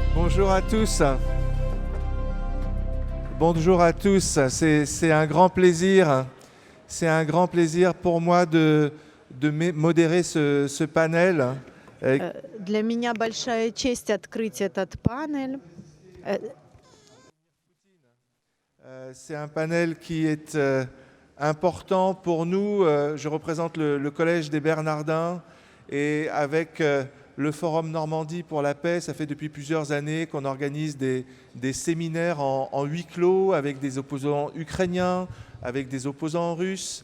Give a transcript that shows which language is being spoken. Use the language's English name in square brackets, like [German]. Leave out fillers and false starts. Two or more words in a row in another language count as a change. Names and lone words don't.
[French] Bonjour à tous. Bonjour à tous. C'est un grand plaisir. C'est un grand plaisir pour moi de modérer ce panel. [Russian] Для меня большая честь открыть этот панель. [French] C'est un panel qui est important pour nous. Je représente le Collège des Bernardins et avec le Forum Normandie pour la paix, ça fait depuis plusieurs années qu'on organise des séminaires en huis clos avec des opposants ukrainiens, avec des opposants russes.